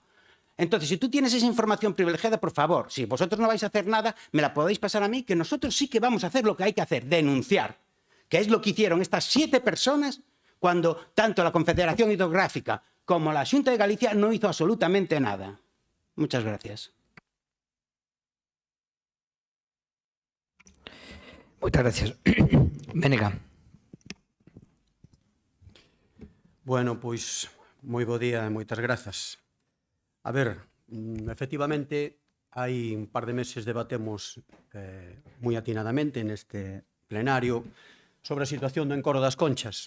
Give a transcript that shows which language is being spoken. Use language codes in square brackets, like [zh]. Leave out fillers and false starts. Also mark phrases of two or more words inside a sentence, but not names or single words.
[es] Entonces, si tú tienes esa información privilegiada, por favor, si vosotros no vais a hacer nada, me la podéis pasar a mí, que nosotros sí que vamos a hacer lo que hay que hacer, denunciar, que es lo que hicieron estas 7 personas cuando tanto la Confederación Hidrográfica como la Xunta de Galicia no hizo absolutamente nada. Muchas gracias. Muchas gracias. Vénega. [gl] Bueno, pois, moi bo día e moitas grazas. A ver, efectivamente, hai un par de meses debatemos moi atinadamente neste plenario sobre a situación do encoro das Conchas.